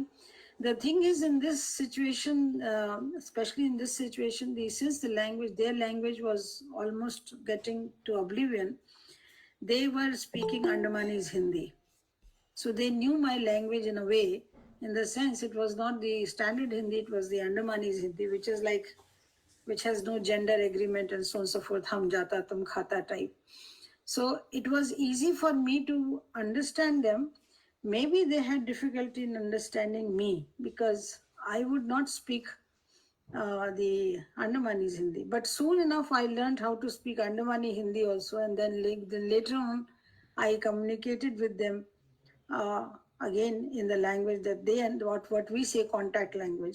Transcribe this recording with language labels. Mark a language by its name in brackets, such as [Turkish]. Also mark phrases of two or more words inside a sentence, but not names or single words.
[English] The thing is, in this situation, especially in this situation, since their language was almost getting to oblivion, they were speaking Andamanese Hindi. So they knew my language in a way, in the sense it was not the standard Hindi, it was the Andamanese Hindi, which has no gender agreement and so on and so forth, [Hindi] हम जाता, तुम खाता type. [English] So it was easy for me to understand them. Maybe they had difficulty in understanding me because I would not speak the Andamanese Hindi. But soon enough, I learned how to speak Andamani Hindi also, and then later on, I communicated with them again in the language that they and what we say contact language.